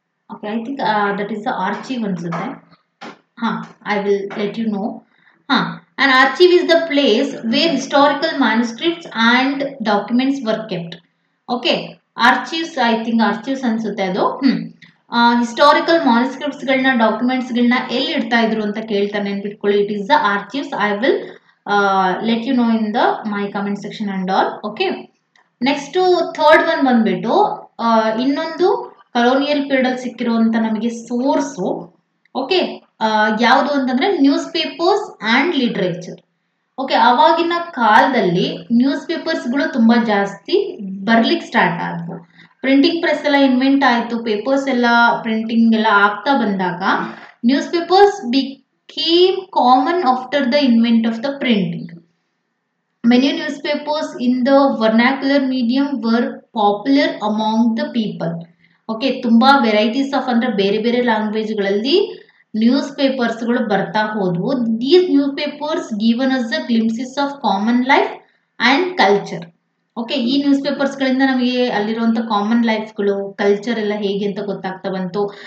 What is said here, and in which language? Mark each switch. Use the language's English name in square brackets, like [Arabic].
[English] Okay, I think that is the archive ಅನ್ಸುತ್ತೆ. I will let you know. An archive is the place where historical manuscripts and documents were kept. Okay, archives, I think archives ಅನ್ಸುತ್ತೆ ಅದು. [Kannada] Historical ಮಾನ್ಸ್ಕ್ರಿಪ್ಟ್ಸ್ಗಳನ್ನ, ಡಾಕ್ಯುಮೆಂಟ್ಸ್ಗಳನ್ನ ಎಲ್ಲಿ ಇಡ್ತಾ ಇದ್ರು ಅಂತ ಕೇಳ್ತಾರೆ, ನೆನ್ಪಿಟ್ಕೊಳ್ಳಿ. [English] It is the archives. I will let you know in the my comment section and all. [Kannada] Okay, next third one ಬಂದ್ಬಿಟ್ಟು ಇನ್ನೊಂದು ಕಲೋನಿಯಲ್ ಪೀರಿಯಡ್ ಅಲ್ಲಿ ಸಿಕ್ಕಿರುವಂತ ನಮಗೆ ಸೋರ್ಸು. ಓಕೆ, ಯಾವುದು ಅಂತಂದ್ರೆ news papers and literature. Okay, ಅವಾಗಿನ ಕಾಲದಲ್ಲಿ ನ್ಯೂಸ್ ಪೇಪರ್ಸ್ಗಳು ತುಂಬಾ ಜಾಸ್ತಿ ಬರ್ಲಿಕ್ಕೆ ಸ್ಟಾರ್ಟ್ ಆದವು. ಪ್ರಿಂಟಿಂಗ್ ಪ್ರೆಸ್ ಎಲ್ಲ ಇನ್ವೆಂಟ್ ಆಯಿತು, ಪೇಪರ್ಸ್ ಎಲ್ಲ ಪ್ರಿಂಟಿಂಗ್ ಎಲ್ಲ ಆಗ್ತಾ ಬಂದಾಗ [English] Newspapers became common after the invent of the printing. Many newspapers in the vernacular medium were popular among the people. [Kannada] Okay, ತುಂಬಾ ವೆರೈಟೀಸ್ ಆಫ್ ಅಂದ್ರೆ ಬೇರೆ ಬೇರೆ ಲ್ಯಾಂಗ್ವೇಜ್ಗಳಲ್ಲಿ ನ್ಯೂಸ್ ಪೇಪರ್ಸ್ಗಳು ಬರ್ತಾ ಹೋದ್ವು. [English] These newspapers given us the glimpses of common life and culture. [Kannada] Okay, ಈ news ಪೇಪರ್ಸ್ಗಳಿಂದ ನಮಗೆ ಅಲ್ಲಿರುವಂಥ common ಲೈಫ್ಗಳು, culture ಎಲ್ಲ ಹೇಗೆ ಅಂತ ಗೊತ್ತಾಗ್ತಾ ಬಂತು.